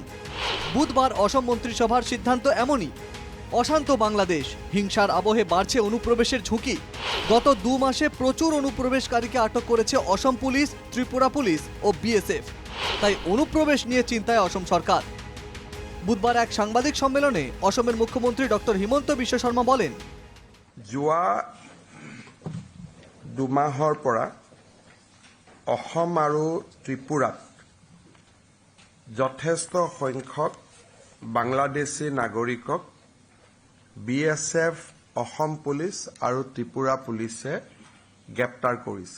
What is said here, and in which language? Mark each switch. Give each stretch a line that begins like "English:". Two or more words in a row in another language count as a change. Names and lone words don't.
Bangla: বুধবার অসম মন্ত্রিসভার সিদ্ধান্ত এমনই। অশান্ত বাংলাদেশ, হিংসার আবহে বাড়ছে অনুপ্রবেশের ঝুঁকি। গত 2 মাসে প্রচুর অনুপ্রবেশকারীকে আটক করেছে অসম পুলিশ, ত্রিপুরা পুলিশ ও বিএসএফ। তাই অনুপ্রবেশ নিয়ে চিন্তায় অসম সরকার। বুধবার এক সাংবাদিক সম্মেলনে অসমের মুখ্যমন্ত্রী ডক্টর হিমন্ত বিশ্ব শর্মা বলেন,
Assamese: যোৱা 2 মাহৰ পৰা অসম আৰু ত্ৰিপুৰাত যথেষ্ট সংখ্যক বাংলাদেশী নাগৰিকক বিএছএফ, অসম পুলিচ আৰু ত্ৰিপুৰা পুলিচে গ্ৰেপ্তাৰ কৰিছে।